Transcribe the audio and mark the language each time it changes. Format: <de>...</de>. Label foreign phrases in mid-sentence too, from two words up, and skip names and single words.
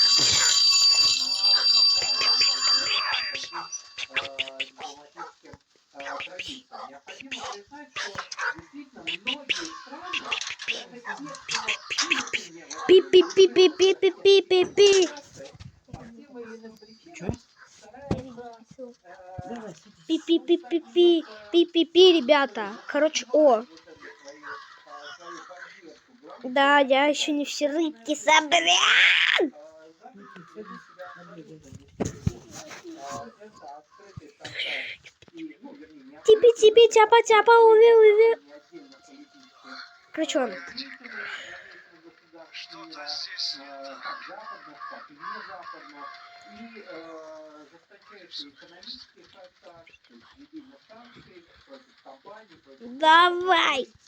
<ru>Пи-пи-пи-пи-пи-пи-пи-пи. Пи-пи-пи-пи-пи. Пи-пи-пи, ребята. Короче, о. Да, я еще не все рыбки собрал. Типи-типи, тяпа-тяпа, уви-уви. Короче, он. Что-то здесь не так. Давай.</ru>